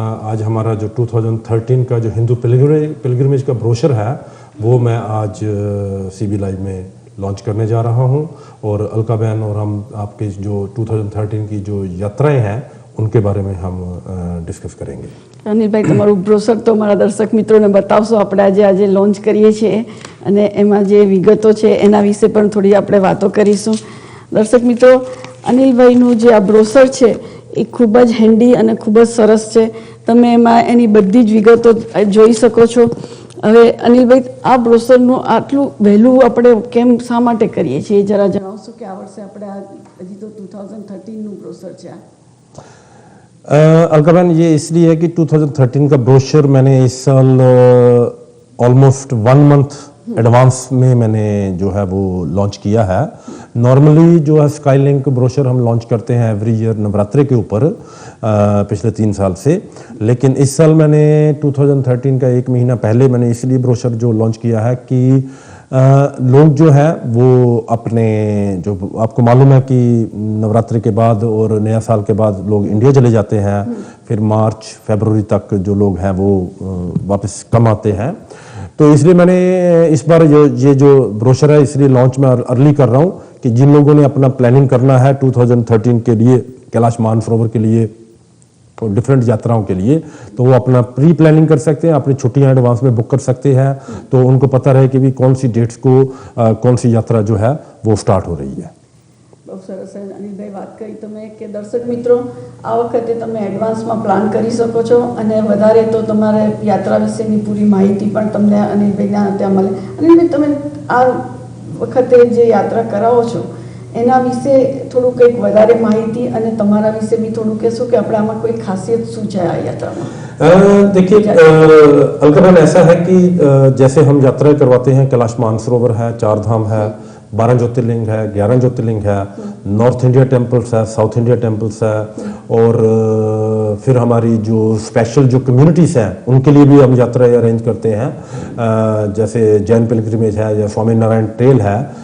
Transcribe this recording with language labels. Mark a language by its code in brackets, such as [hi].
[hi] आज हमारा जो 2013 का जो हिंदू पिलग्रिमेज का ब्रोशर है वो मैं आज CB लाइव में लॉन्च करने जा रहा हूं. और अलका बहन और हम आपके जो 2013 की जो यात्राएं हैं उनके बारे में हम डिस्कस करेंगे. [gu] અનિલભાઈ, તમારું બ્રોશર તો મારા દર્શક મિત્રોને બતાવશો. આપણે આજે લોન્ચ કરીએ છીએ અને એમાં જે વિગતો છે એના વિશે પણ થોડી આપણે વાતો કરીશું. દર્શક મિત્રો, અનિલભાઈનું જે આ બ્રોશર છે એ ખૂબ જ હેન્ડી અને ખૂબ જ સરસ છે. તમે એમાં એની બધી જ વિગતો જોઈ શકો છો. હવે અનિલભાઈ, આ બ્રોશરનું આટલું વહેલું આપણે કેમ શા માટે કરીએ છીએ એ જરા જણાવશો કે આ વર્ષે આપણે આ હજી તો 2013નું બ્રોશર છે આ. [hi] अलका बहन, ये इसलिए है कि 2013 का ब्रोशर मैंने इस साल ऑलमोस्ट 1 मंथ एडवांस में मैंने जो है वो लॉन्च किया है. नॉर्मली जो है स्काईलिंक ब्रोशर हम लॉन्च करते हैं एवरी ईयर नवरात्रे के ऊपर पिछले 3 साल से, लेकिन इस साल मैंने 2013 का 1 महीना पहले मैंने इसलिए ब्रोशर जो लॉन्च किया है कि लोग जो है वो अपने, जो आपको मालूम है कि नवरात्रि के बाद और नया साल के बाद लोग इंडिया चले जाते हैं, फिर मार्च फरवरी तक जो लोग हैं वो वापस कम आते हैं. तो इसलिए मैंने इस बार ये जो ब्रोशर है इसलिए लॉन्च में अर्ली कर रहा हूँ कि जिन लोगों ने अपना प्लानिंग करना है 2013 के लिए कैलाश मानसरोवर के लिए और डिफरेंट यात्राओं के लिए, तो वो अपना प्री प्लानिंग कर सकते हैं, अपनी छुट्टियां एडवांस में बुक कर सकते हैं, तो उनको पता रहे कि भी कौन सी डेट्स को कौन सी यात्रा जो है वो स्टार्ट हो रही है. [gu] બહુ સરસ અનિલભાઈ વાત કરી તમે કે દર્શક મિત્રો આ વખતે તમે એડવાન્સમાં પ્લાન કરી શકો છો અને વધારે તો તમારે યાત્રા વિશેની પૂરી માહિતી પણ તમને અનિલભાઈના ત્યાં મળે. અનિલભાઈ, તમે આ વખતે જે યાત્રા કરાવો છો એના વિશે થોડું કંઈક વધારે માહિતી અને તમારા વિશે બી થોડું કહેશો કે આપણે આમાં કોઈ ખાસિયત શું છે આ યાત્રામાં? [hi] देखिए अलका बहन, ऐसा है कि जैसे हम यात्रा करवाते हैं, कैलाश मानसरोवर है, 4 धाम है, 12 ज्योतिर्लिंग है, 11 ज्योतिर्लिंग है, नॉर्थ इंडिया टेम्पल्स है, साउथ इंडिया टेम्पल्स है, और फिर हमारी जो स्पेशल जो कम्युनिटीज़ हैं उनके लिए भी हम यात्राएं अरेंज करते हैं. जैसे जैन पिलग्रिमेज है या स्वामी नारायण ट्रेल है,